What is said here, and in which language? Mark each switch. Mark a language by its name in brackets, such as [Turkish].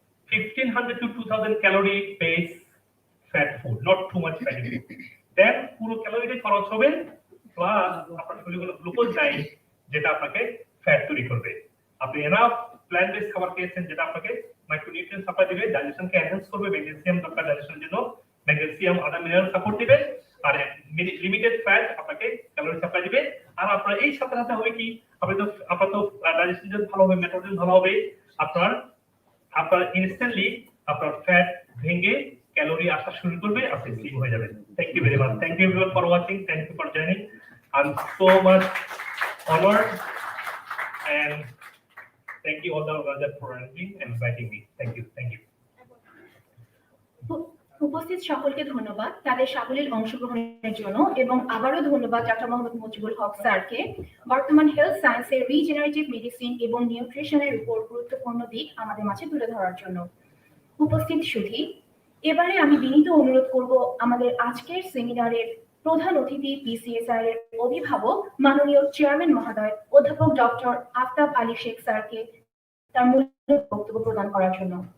[English] 1500 to 2000 calorie base fat food, not too much fatty food. [Bangla] Then পুরো ক্যালোরিটা খরচ হবে plus আপনার শরীরে কোনো গ্লুকোজ নাই যেটা আপনাকে ফ্যাট তৈরি করবে। আপনি এনাফ প্ল্যান্ট বেস খাবার খেয়েছেন যেটা আপনাকে মাইক্রোনিউট্রিয়েন্ট সাপ্লাই দিবে, ডাইজেশনকে এনহ্যান্স করবে, ম্যাগনেসিয়াম দরকার ডাইজেশনের জন্য, ম্যাগনেসিয়াম আদার মিনারেল সাপোর্ট দিবে, আর লিমিটেড ফ্যাট আপনাকে ক্যালোরি সাপ্লাই দিবে। আর আপনার এই সাথে সাথে হবে কি, আপনার তো ডাইজেশন ভালো হবে, মেটাবলিজম ভালো হবে, আপনার ইনস্ট্যান্টলি আপনার ফ্যাট ভেঙে ক্যালোরি আসা শুরু করবে, আপনি স্লিম হয়ে যাবেন। [English] Thank you very much. Thank you everyone for watching. Thank you for joining. I am so much honored and thank you all the organizers for inviting me. Thank you. Thank you. [Bangla] উপস্থিত সকলকে ধন্যবাদ তাদের সাবলীল অংশগ্রহণের জন্য, এবং আবারও ধন্যবাদ ডক্টর মোহাম্মদ মজিবুল হক স্যারকে বর্তমান হেলথ সায়েন্সের রিজেনারেটিভ মেডিসিন এবং নিউট্রিশনের উপর গুরুত্বপূর্ণ দিক আমাদের মাঝে তুলে ধরার জন্য। উপস্থিত সুধী, এবারে আমি বিনীত অনুরোধ করব আমাদের আজকের সেমিনারের প্রধান অতিথি BCSIR এর অভিভাবক মাননীয় চেয়ারম্যান মহোদয় অধ্যাপক ডক্টর আফতাব আলী শেখ স্যারকে তার মূল বক্তব্য প্রদান করার জন্য।